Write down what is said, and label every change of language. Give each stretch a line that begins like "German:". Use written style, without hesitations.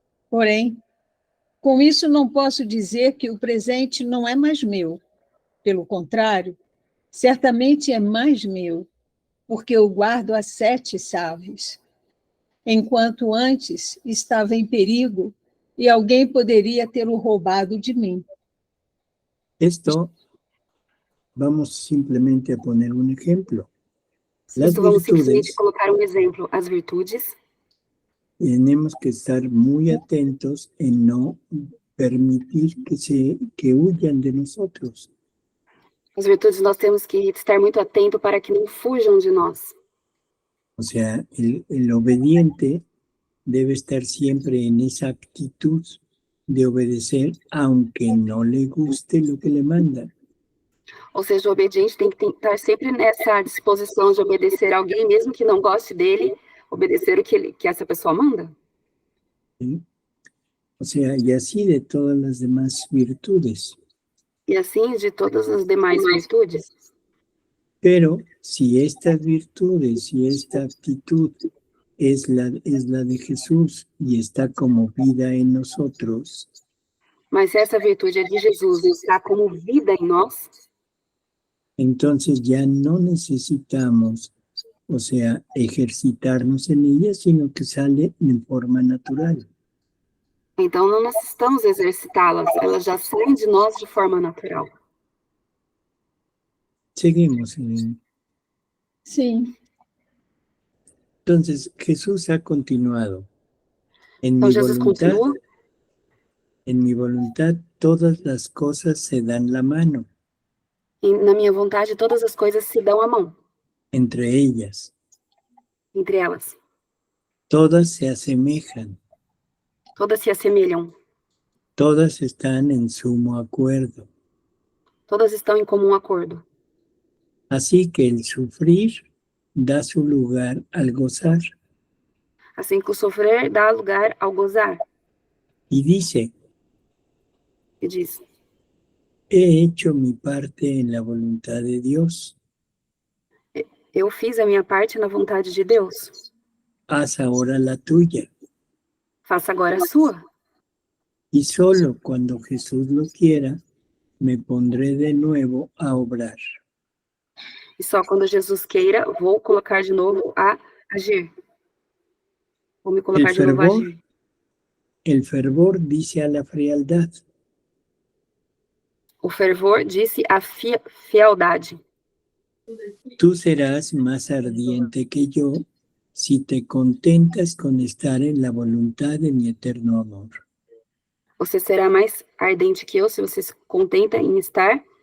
Portuguese: Porém, com isso não posso dizer que o presente não é mais meu. Pelo contrário, certamente é mais meu, porque eu guardo as 7 chaves. Enquanto antes estava em perigo e alguém poderia tê-lo roubado de mim.
Spanish: Esto, vamos simplemente a poner un ejemplo. Las
Portuguese: Vamos simplesmente
Spanish: virtudes,
Portuguese: colocar um exemplo. As virtudes,
Spanish: tenemos que estar muy atentos en no permitir que huyan de nosotros.
Portuguese: as virtudes nós temos que estar muito atento para que não fujam de nós.
Spanish: O sea, el obediente debe estar siempre en esa actitud de obedecer, aunque no le guste lo que le mandan.
Portuguese: Ou seja, o obediente tem que estar sempre nessa disposição de obedecer a alguém, mesmo que não goste dele, obedecer o que essa pessoa manda.
Spanish: ¿Sí? O sea, y así de todas las demás virtudes.
Portuguese: E assim de todas as demais virtudes.
Spanish: Pero si estas virtudes y esta actitud es la de Jesús y está como vida en nosotros,
Portuguese: Mas se essa virtude é de Jesus e está como vida em nós,
Spanish: entonces ya no necesitamos, o sea, ejercitarnos en ella, sino que sale en forma natural.
Portuguese: então não necessitamos exercitá-las, elas já saem de nós de forma natural.
Spanish: Seguimos, Elena.
Portuguese: Sim.
Spanish: Entonces, Jesús ha continuado.
Portuguese: Então Jesus continua.
Spanish: En mi voluntad, todas las cosas se dan la mano.
Portuguese: E na minha vontade, todas as coisas se dão a mão.
Spanish: Entre ellas.
Portuguese: Entre elas.
Spanish: Todas se asemejan.
Portuguese: Todas se assemelham.
Spanish: Todas están en sumo acuerdo.
Portuguese: Todas estão em comum acordo.
Spanish: Así que el sufrir da su lugar al gozar.
Portuguese: Assim que o sofrer dá lugar ao gozar.
Spanish: Y dice,
Portuguese: E diz,
Spanish: he hecho mi parte en la voluntad de Dios.
Portuguese: eu fiz a minha parte na vontade de Deus.
Spanish: Haz ahora la tuya.
Portuguese: Faça agora a sua.
Spanish: Y solo cuando Jesús lo quiera, me pondré de nuevo a obrar.
Portuguese: E só quando Jesus queira, vou colocar de novo a agir. Vou me colocar de novo a agir.
Spanish: El fervor dice a la frialdad.
Portuguese: O fervor disse a fealdade.
Spanish: Tú serás más ardiente que yo si te contentas con estar en la voluntad de mi eterno amor.
Portuguese: Você será mais ardente que eu se você se contenta em estar